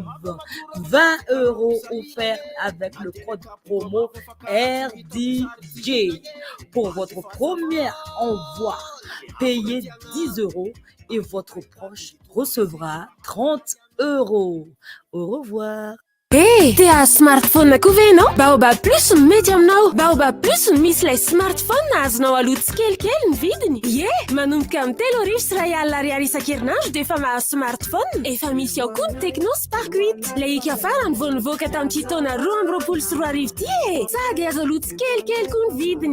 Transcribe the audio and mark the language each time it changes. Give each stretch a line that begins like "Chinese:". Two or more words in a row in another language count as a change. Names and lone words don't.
French: 20 € offerts avec le code promo RDJ. Pour votre premier envoi, payez 10 € et votre proche recevra 30 €. Au revoir.
Malagasy: Tia smartphone koa ve ianao? Baobab plus mety aminao. Baobab plus misy ilay smartphone azonao aloto tsikelikely ny vidiny. Manomboka amin'ny 3,000 isan-kerinandro dia efa mahazo smartphone. Efa misy ao koa ny Tecno Spark 8. Ilay hika farany vao nivoaka tamin'ity taona 2024 ty sady azo aloto tsikelikely koa ny vidiny.